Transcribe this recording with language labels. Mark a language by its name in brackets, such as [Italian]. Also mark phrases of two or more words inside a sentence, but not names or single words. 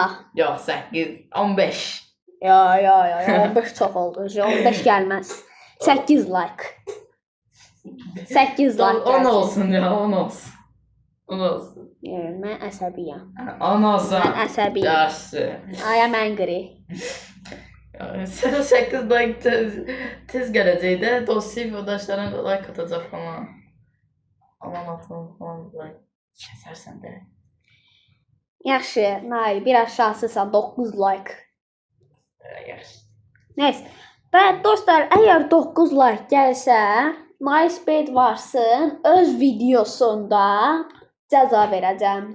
[Azerbaijani] Yox, 8, 15. Ya, 15 çox oldu. 15 gəlməz. 8 like. 8 like. 10 olsun ya, 10 olsun. 10 olsun. Mən əsəbiyəm. 10 olsun. Mən əsəbiyəm. Yaxşı. [English] I am angry. [Azerbaijani] Sənə 8 like tez gələcək də dost yoldaşlarına da like atacaq falan. Aman atın falan like kəsərsən də. Yaxşı, Nail, bir aşağısısan 9 like. Yaxşı. Neyse. Və dostlar, əgər 9 like gəlsə, MySpace varsın öz videosunda cəza verəcəm.